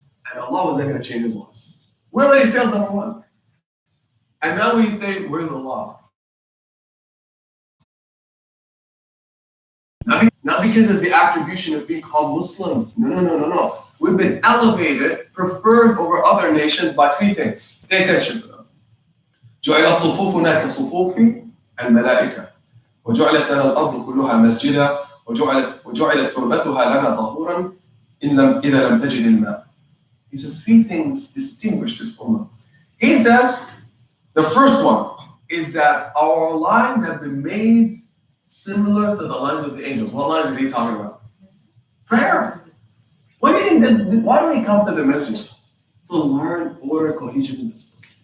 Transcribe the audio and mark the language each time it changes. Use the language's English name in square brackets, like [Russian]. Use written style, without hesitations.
[English] And Allah was not going to change His laws. We already failed number one. And now we say, where's the law? Not because of the attribution of being called Muslim. No. We've been elevated, preferred over other nations by three things. Pay attention to them. [Arabic] جعلت صفوفنا كصفوف الملائكة وجعلت لنا الأرض كلها مسجدا وجعلت تربتها لنا طهورا إذا لم تجد الماء. [English] He says three things distinguish this ummah. He says the first one, is that our lines have been made similar to the lines of the angels. What lines is he talking about? Prayer. What do you think this? Why do we come to the message? To learn order, cohesion, and discipline.